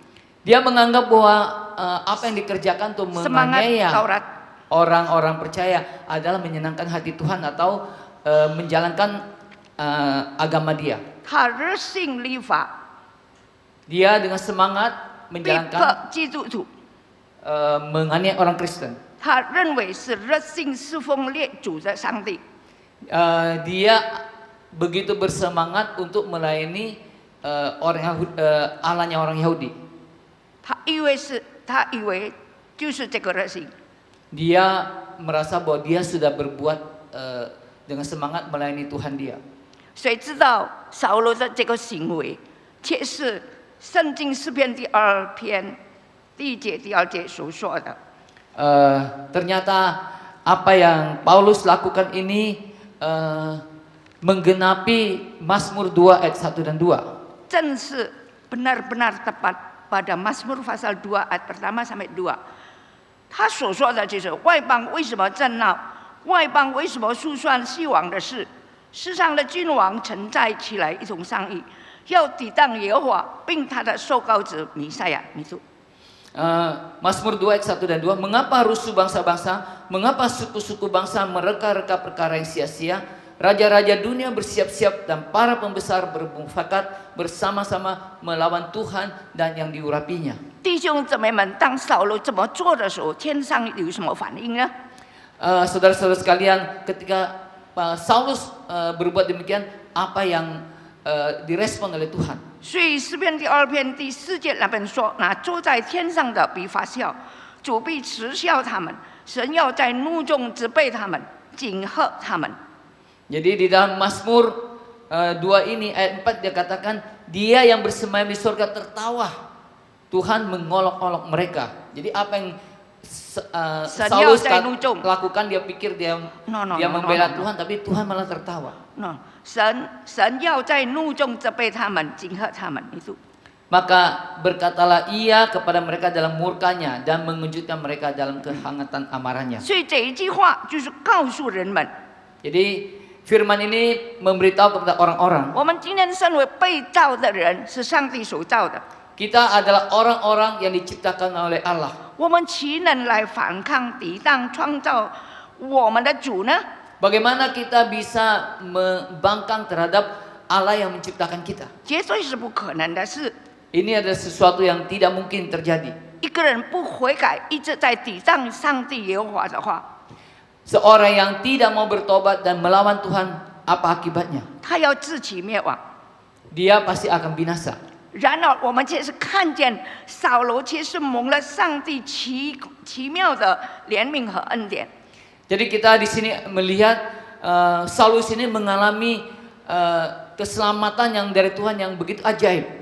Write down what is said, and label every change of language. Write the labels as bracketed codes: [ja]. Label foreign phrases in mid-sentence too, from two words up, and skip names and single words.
[id] Dia menganggap bahwa apa yang dikerjakan untuk Semangat menganiaya Taurat. orang-orang percaya adalah menyenangkan hati Tuhan atau menjalankan agama dia. [zh] 他热心立法， [id] Dia dengan semangat [zh] 逼 [id] menjalankan [zh] 迫基督徒。 [id] menganiaya orang Kristen. [zh] 他认为是热心侍奉列祖的上帝。 [id] Dia begitu bersemangat untuk melayani Allahnya orang Yahudi. [zh] 他以为就是这个热心。 [id] Dia merasa bahwa dia sudah berbuat dengan semangat melayani Tuhan dia. [zh] 谁知道扫罗的这个行为，却是圣经诗篇第2篇第1节、第2节所说的。 [id] Ternyata apa yang Paulus lakukan ini menggenapi Mazmur 2 ayat 1 dan 2. 正是 benar-benar tepat pada Mazmur pasal 2 ayat pertama sampai 2。 [zh] 他所说的就是外邦为什么争闹，外邦为什么诉算希望的事，世上的君王曾在起来一同商议，要抵挡耶和华，并他的受膏者弥赛亚。弥数。 [id] Mazmur 2 ayat 1 dan 2. Mengapa rusuh bangsa-bangsa, mengapa suku-suku bangsa mereka-reka perkara yang sia-sia? Raja-raja dunia bersiap-siap dan para pembesar bermufakat bersama-sama melawan Tuhan dan yang diurapinya. [zh] 弟兄姊妹们，当扫罗这么做的时候，天上有什么反应呢？ [id] Saudara-saudara sekalian, ketika Saulus berbuat demikian, apa yang direspon oleh Tuhan? [zh] 所以诗篇第2篇第4节那边说：“那坐在天上的必发笑，主必嗤笑他们，神要在怒中责备他们，警吓他们。” [id] Jadi di dalam Mazmur 2 ini ayat 4 dia katakan dia yang bersemayam di surga tertawa. Tuhan mengolok-olok mereka. Jadi apa yang Saulus lakukan, dia pikir dia membela Tuhan, tapi Tuhan malah tertawa. [zh] 神要在怒中责备他们，警吓他们。itu。 [id] Maka berkatalah ia kepada mereka dalam murkanya dan mengejutkan mereka dalam kehangatan amarahnya. [zh] 所以这一句话就是告诉人们， [id] Jadi firman ini memberitahu kepada orang-orang, [zh] 我们今天身为被造的人，是上帝所造的， [id] kita adalah orang-orang yang diciptakan oleh Allah. [zh] 我们岂能来反抗、抵挡创造我们的主呢？ [id] Bagaimana kita bisa membangkang terhadap Allah yang menciptakan kita? [zh] 绝对是不可能的事。 [id] Ini adalah sesuatu yang tidak mungkin terjadi. [zh] 一个人不悔改，一直在抵挡上帝耶和华的话， [id] Seorang yang tidak mau bertobat dan melawan Tuhan, apa akibatnya? [zh] 他要自取灭亡。 [id] Dia pasti akan binasa. [zh] 然而，我们却是看见扫罗却是蒙了上帝奇妙的怜悯和恩典。 [id] Jadi kita di sini melihat Saulus ini mengalami keselamatan yang dari Tuhan yang begitu ajaib.